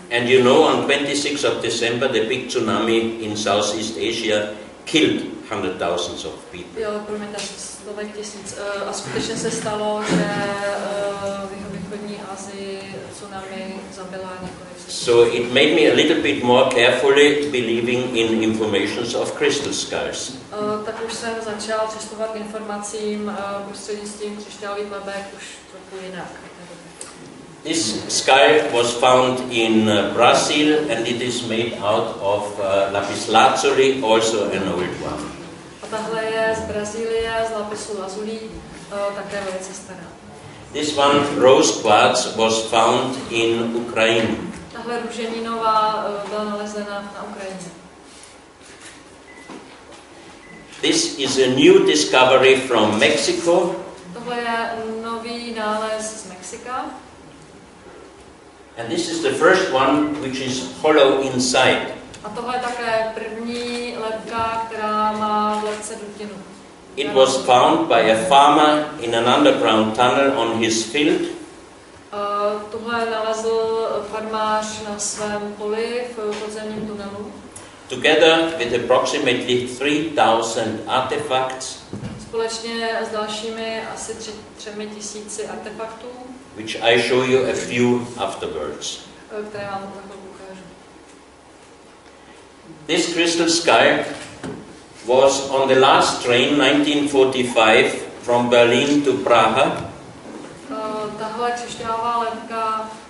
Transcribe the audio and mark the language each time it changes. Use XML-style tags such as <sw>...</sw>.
<en>And you know, on 26th of December, the big tsunami in Southeast Asia killed 100,000 of people.</en> <cs>Jo, promiňte, stovek tisíc. A skutečně se stalo, že v jihovýchodní Asii tsunami zabila několik set.</cs> <en>So it made me a little bit more carefully believing in informations of crystal skulls.</en> <cs>Tak už jsem začal přistupovat k informacím prostřednictvím křišťálových lebek už trochu jinak.</cs> <en>This skull was found in Brazil and it is made out of lapislázuli, also an old one.</en> <cs>A tahle je z Brazílie, z lapisu lazuli, také velice stará.</cs> <en>This one, rose quartz, was found in Ukraine.</en> <cs>Tahle růženinová byla nalezena na Ukrajině.</cs> <en>This is a new discovery from Mexico.</en> <cs>Tohle je nový nález z Mexika.</cs> <en>And this is the first one which is hollow inside.</en> <cs>A tohle je také první lebka, která má v lebce dutinu.</cs> <en>It was found by a farmer in an underground tunnel on his field.</en> <cs>Tohle nalezl farmář na svém poli v podzemním tunelu.</cs> <en>Together with approximately 3,000 artifacts,</en> <cs>Společně s dalšími asi 3,000 artefaktů,</cs> <en>which I show you a few afterwards.</en> <cs>které vám za chvilku ukážu.</cs> <en>This crystal skull was on the last train 1945 from Berlin to Praha.</en> <cs>Tahle křišťálová lebka</cs>